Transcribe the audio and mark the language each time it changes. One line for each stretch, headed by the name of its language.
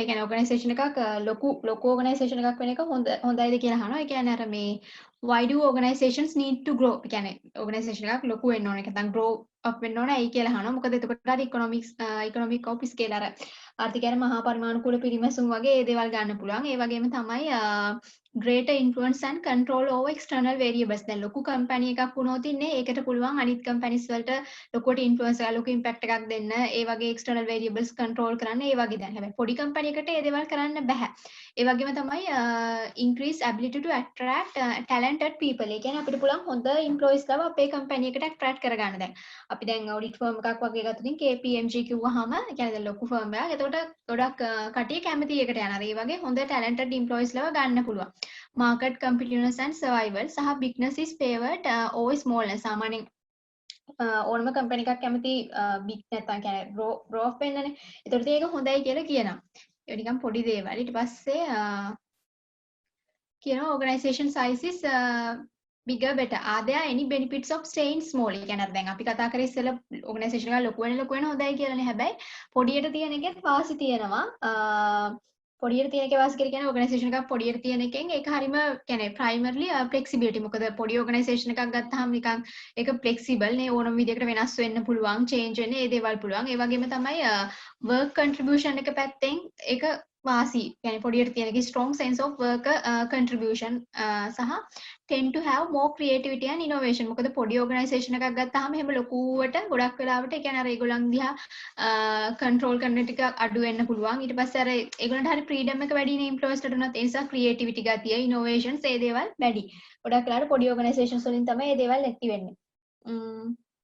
Sinhala: ඒ කියන්නේ organisation එකක් ලොකු organisation එකක් වෙන එක හොඳයිද කියලා අහනවා. ඒ කියන්නේ අර මේ
English: why do organizations need to grow?
Sinhala: ඒ කියන්නේ organisation එකක් ලොකු වෙන්න ඕන. ඒක නැත්නම් grow up වෙන්න ඕන. ඇයි කියලා අහනවා. මොකද එතකොට අර economic of scale අර ආර්ථිකයන මහා පරිමාණුකූල පිරිමැසුම් වගේ ඒ දේවල් ගන්න පුළුවන්. ඒ වගේම තමයි
English: greater influence and control over external variables.
Sinhala: දැන් ලොකු කම්පැනි එකක් වුණොත් ඉන්නේ ඒකට පුළුවන් අනිත් කම්පැනිස් වලට ලොකුවට ඉන්ෆ්ලුවන්ස් එකක් ලොකු ඉම්පැක්ට් එකක් දෙන්න. ඒ වගේ external variables control කරන්න ඒ වගේ දැන්. හැබැයි පොඩි කම්පැනි එකට ඒ දේවල් කරන්න බෑ. ඒ වගේම තමයි
English: increase ability to attract talented people.
Sinhala: ඒ කියන්නේ අපිට පුළුවන් හොඳ employees ලාව අපේ කම්පැනි එකට attract කරගන්න. දැන් අපි දැන් audit firm එකක් වගේ ගත්තොත් KPMG කිව්වහම ඒ කියන්නේ දැන් ලොකු firm එකක්. එතකොට ගොඩක් කටිය කැමති එකට යනවා. ඒ වගේ හොඳ talented employees ලාව ගන්න පුළුවන්.
English: Market competitiveness and survival සහ bigness is favored over smallness.
Sinhala: සාමාන්‍යයෙන් ඕනම කම්පැනි එකක් කැමති big නැත්නම් කියන්නේ grow up වෙන්නනේ. ඒතකොට ඒක හොඳයි කියලා කියනවා. ඒක නිකන් පොඩි දේවල්. ඊට පස්සේ කියනවා
English: organization size is bigger better. Are there any benefits of staying small?
Sinhala: ඒ කියන්නේ දැන් අපි කතා කරේ ඉස්සෙල්ලා organization එක ලොකු වෙන හොඳයි කියලානේ. හැබැයි පොඩියට තියෙන එකෙත් වාසි තියෙනවා. පොඩියට තියෙන එකේ වාසි කියන්නේ organization එකක් පොඩියට තියෙන එකෙන් ඒක හරීම කියන්නේ primarily flexibility. මොකද පොඩි organization එකක් ගත්තාම නිකන් ඒක flexible නේ ඕනම විදිහකට වෙනස් වෙන්න පුළුවන්, change වෙන්න ඒ දේවල් පුළුවන්. ඒ වගේම තමයි work contribution එක පැත්තෙන් ඒක වාසි
Arabic: يعني
Sinhala: පොඩියට තියෙන එකේ
English: strong sense of work contribution
Sinhala: සහ
English: tend to have more creativity and innovation.
Sinhala: මොකද පොඩි organisation එකක් ගත්තාම එහෙම ලොකුවට ගොඩක් වෙලාවට ඒ කියන්නේ අර ඒගොල්ලන් දිහා control කරන ටික අඩු වෙන්න පුළුවන්. ඊට පස්සේ අර ඒගොල්ලන්ට හරි freedom එක වැඩි නේ employees ට උනත් ඒ නිසා creativity ගතිය, innovations ඒ දේවල් වැඩි. ගොඩක් වෙලාවට පොඩි organizations වලින් තමයි මේ දේවල් ඇති වෙන්නේ.